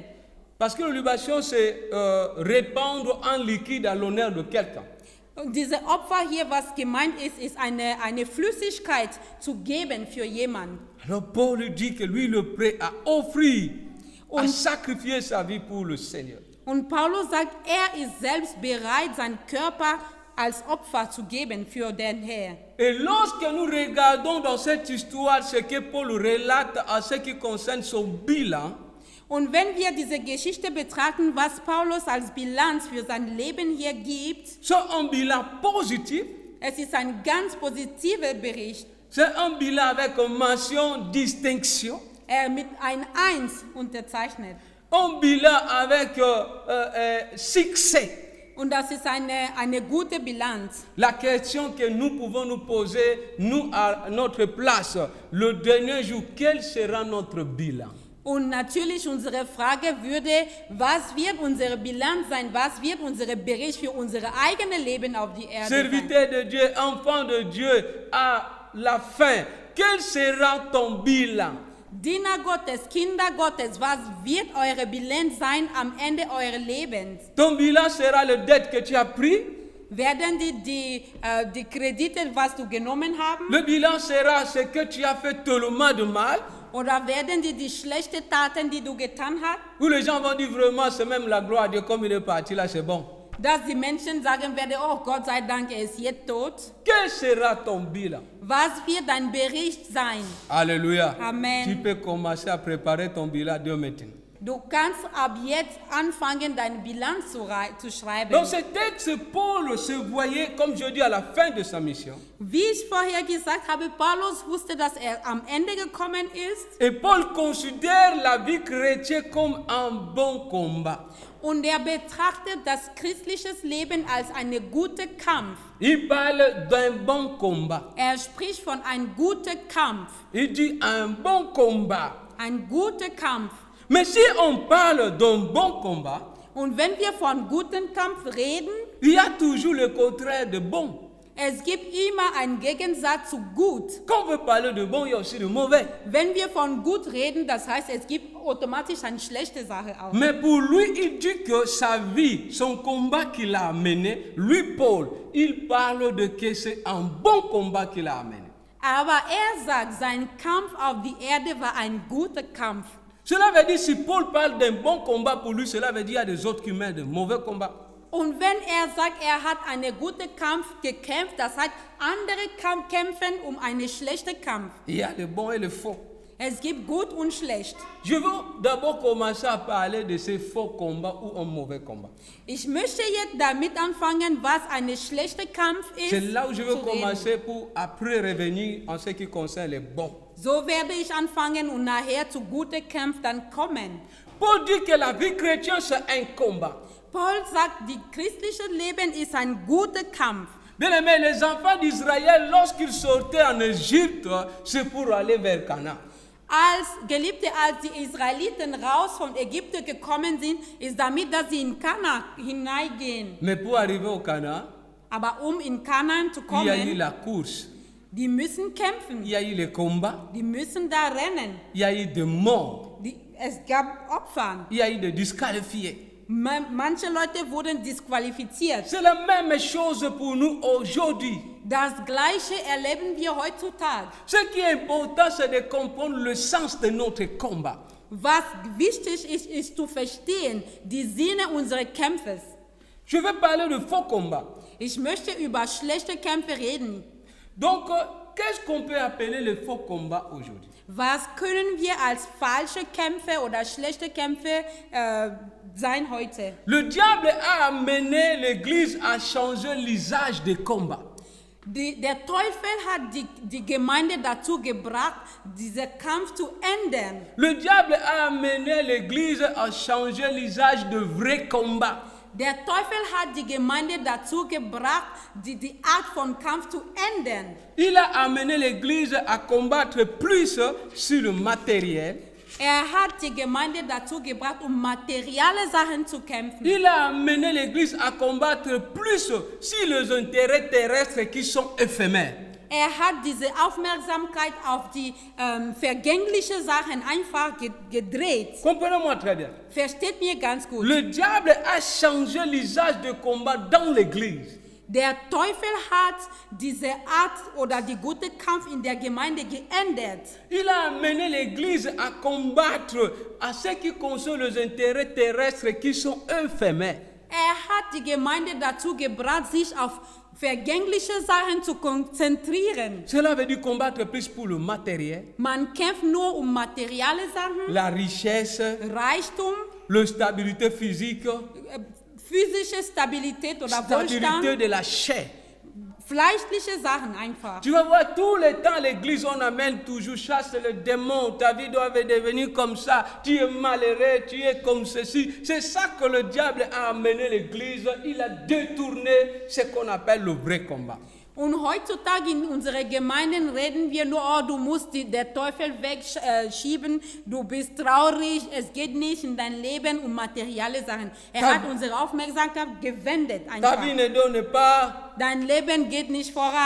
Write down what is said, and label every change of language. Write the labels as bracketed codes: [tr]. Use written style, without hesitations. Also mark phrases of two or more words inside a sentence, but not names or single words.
[fr] Parce que la libation c'est répandre en liquide à l'honneur de quelqu'un. [de] Und diese Opfer hier, was gemeint ist, ist eine Flüssigkeit zu geben für jemanden. [fr] Alors Paul lui dit que lui il est prêt à offrir, à [de] Und- [fr] sacrifier sa vie pour le Seigneur. [de] Und Paulus sagt, er ist selbst bereit, seinen Körper als Opfer zu geben für den Herrn. [fr] Et lorsque nous regardons dans cette histoire ce que Paul relate en ce qui concerne son bilan, [de] Und wenn wir diese Geschichte betrachten, was Paulus als Bilanz für sein Leben hier gibt, [fr] c'est un bilan positif, [de] es ist ein ganz positiver Bericht. [fr] c'est un bilan avec une mention distinction, [de] Mit ein 1 unterzeichnet. [fr] un bilan avec succès. [de] Und das ist eine gute Bilanz. [fr] La question que nous pouvons nous poser, nous à notre place, le dernier jour, quel sera notre bilan? [de] Und natürlich unsere Frage würde, was wird unsere Bilanz sein, was wird unser Bericht für unser eigenes Leben auf die Erde sein? [fr] Serviteur de Dieu, enfant de Dieu, à la fin, quel sera ton bilan? [de] Diener Gottes, Kinder Gottes, was wird eure Bilanz sein am Ende eures Lebens? [fr] Ton bilan sera les dettes que tu as prises. [de] Werden die Kredite, was du genommen haben? [fr] Le bilan sera ce que tu as fait tellement de mal. [de] Oder werden die schlechten Taten, die du getan hast? [fr] Où les gens vont dire vraiment, c'est même la gloire à Dieu, comme il est parti là, c'est bon. [de] Dass die Menschen sagen werden, oh Gott sei Dank, er ist jetzt tot. [fr] Quel sera ton bilan? [de] Was wird dein Bericht sein? [fr] Alléluia. [de] Amen. [fr] Tu peux commencer à préparer ton bilan dès maintenant. [de] Du kannst ab jetzt anfangen, deine Bilanz zu schreiben. [fr] Dans ce texte, Paul se voyait, comme je dis, à la fin de sa mission. [de] Wie ich vorher gesagt habe, Paulus wusste, dass er am Ende gekommen ist. [fr] Et Paul considère la vie chrétienne comme un bon combat. [de] Und er betrachtet das christliche Leben als einen guten Kampf. [fr] Il parle d'un bon combat. [de] Er spricht von einem guten Kampf. [fr] Il dit un bon combat. [de] Ein guter Kampf. [fr] Mais si on parle d'un bon combat, [de] Und wenn wir von gutem Kampf reden, [fr] il y a toujours le contraire de bon. [de] es gibt immer einen Gegensatz zu gut. [fr] Quand on veut parler de bon, il y a aussi de mauvais. [de] Wenn wir von gut reden, das heißt, es gibt automatisch eine schlechte Sache auch. [fr] Mais pour lui, il dit que sa vie, son combat qu'il a mené, lui, Paul, il parle de que c'est un bon combat qu'il a mené. [de] Aber er sagt, sein Kampf auf die Erde war ein guter Kampf. [fr] Cela veut dire, si Paul parle d'un bon combat pour lui, cela veut dire qu'il y a des autres qui mènent de mauvais combats. [de] Und wenn er sagt, er hat einen guten Kampf gekämpft, das heißt, andere kämpfen um einen schlechten Kampf. [fr] Il y a le bon et le faux. [de] Es gibt gut und schlecht. [fr] Je veux d'abord commencer à parler de ces faux combats ou un mauvais combat. [de] Ich möchte jetzt damit anfangen, was ein schlechter Kampf ist. [fr] C'est là où je veux [de] zu reden. [fr] commencer pour après revenir en ce qui concerne les bons. [de] So werde ich anfangen und nachher zu guten Kampf dann kommen. [fr] Paul dit que la vie chrétienne c'est un combat. [de] Paul sagt, die christliche Leben ist ein guter Kampf. [fr] Bien aimé, les enfants d'Israël, lorsqu'ils sortaient en Égypte, c'est pour aller vers Canaan. [de] Als die Israeliten raus von Ägypten gekommen sind, ist damit, dass sie in Kanaan hineingehen. [fr] Mais pour arriver au Canaan, [de] Aber um in Kanaan zu [fr] il y a eu [de] kommen, [fr] la course, [de] die müssen kämpfen. [fr] il y a eu les combats, [de] Die müssen da rennen. [fr] il y a eu des morts, [de] Es gab Opfer. [fr] il y a eu des disqualifiés. [de] Manche Leute wurden disqualifiziert. [fr] C'est la même chose pour nous aujourd'hui. [de] Das Gleiche erleben wir heutzutage. [fr] Ce qui est important, c'est de comprendre le sens de notre combat. [de] Was wichtig ist, ist zu verstehen, die Sinne unseres Kampfes. [fr] Je vais parler de faux combats. [de] Ich möchte über schlechte Kämpfe reden. [fr] Donc, qu'est-ce qu'on peut appeler le faux combat aujourd'hui? [de] Was können wir als falsche Kämpfe oder schlechte Kämpfe sein heute? [fr] Le diable a amené l'Église à changer l'usage des combats. [de] Der Teufel hat die Gemeinde dazu gebracht, diesen Kampf zu ändern. [fr] Le diable a amené l'Église à changer l'usage de vrais combats. [de] Der Teufel hat die Gemeinde dazu gebracht, die Art von Kampf zu ändern. [fr] Il a amené l'Église à combattre plus sur le matériel. [de] Er hat die Gemeinde dazu gebracht, materielle Sachen zu kämpfen. [fr] Il a amené l'Église à combattre plus sur les intérêts terrestres qui sont éphémères. [de] Er hat diese Aufmerksamkeit auf die vergänglichen Sachen einfach gedreht. [fr] Comprenez-moi très bien. [de] Versteht mir ganz gut. [fr] Le diable a changé l'usage de combat dans l'Église. [de] Der Teufel hat diese Art oder die gute Kampf in der Gemeinde geändert. [fr] Il a amené l'Église à combattre à ce qui concerne les intérêts terrestres qui sont éphémères. [de] Er hat die Gemeinde dazu gebracht, sich auf vergängliche Sachen zu konzentrieren. [fr] Cela veut dire combattre plus pour le matériel, [de] Man kämpft nur materielle Sachen, [fr] la richesse, [de] Reichtum, [fr] la stabilité physique, [de] physische Stabilität oder [fr] stabilité [de] Wohlstand, [fr] de la chair. [de] fleischliche Sachen einfach. [fr] Tu vas voir, tout le temps, l'église, on amène toujours, chasse le démon, ta vie doit devenir comme ça, tu es malheureux, tu es comme ceci. C'est ça que le diable a amené l'église, il a détourné ce qu'on appelle le vrai combat. [de] Und heutzutage in unserer Gemeinden reden wir nur, oh, du musst der Teufel wegschieben, du bist traurig, es geht nicht in dein Leben um materielle Sachen. Hat unsere Aufmerksamkeit gewendet einfach. [fr] Ta vie ne donne pas, [de] Dein Leben geht nicht voran,